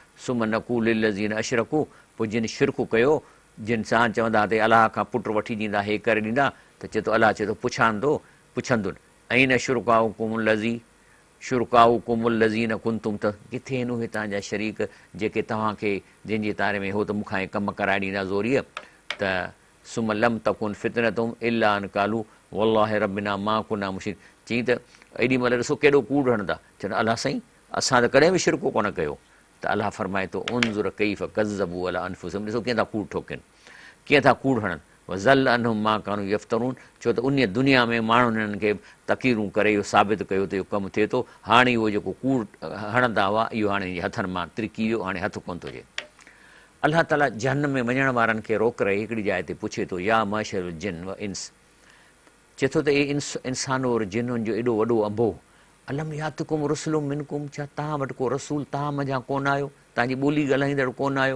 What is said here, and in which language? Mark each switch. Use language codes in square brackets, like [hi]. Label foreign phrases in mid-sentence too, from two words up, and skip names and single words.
[ar] ثم نقول للذين أشركوا, [sd] पोइ जिन शिरक कयो, जिन सां चवंदा त अलाह खां पुट वठी ॾींदा, हे करे ॾींदा, त चए थो अलाह चए थो पुछंदुनि [ar] أين شركاؤكم الذي شركاؤكم الذين كنتم, [sd] त किथे आहिनि उहे तव्हांजा शरीक जेके तव्हांखे जंहिंजे तारे में हो त मूंखां कमु कराए ॾींदा ज़ोरीअ। [ar] त ثم لم تكن فتنتهم إلا أن قالوا والله ربنا ما كنا مشركين, [sd] चई त एॾी महिल ॾिसो केॾो कूड़ हणंदा, चवंदा अलाह साईं असां त कॾहिं बि शिरको कोन कयो। त अलाह फरमाए थो [ar] انظر كيف كذبوا على أنفسهم, [sd] ॾिसो कीअं था कूड़ ठोकनि, कीअं था कूड़ हणनि। [ar] وضل عنهم ما كانوا يفترون, [sd] छो त उन दुनिया में माण्हुनि हिननि खे तक़रीरूं करे इहो साबित कयो त इहो कमु थिए थो। हाणे उहो जेको कूड़ हणंदा हुआ इहो हाणे हथनि मां तिरकी वियो, हाणे हथु कोन थो थिए। अलाह ताला जहन्नम में वञण वारनि खे रोक रहे हिकिड़ी जाइ ते पुछे थो, [ar] يا معشر الجن والإنس, [sd] चए थो त इंसान और जिनुनि जो एॾो वॾो अंबो, [ar] ألم يأتكم رسل منكم, [sd] छा तव्हां वटि को रसूल तव्हां मञा कोन आयो, तव्हांजी ॿोली ॻाल्हाईंदड़ कोन आयो?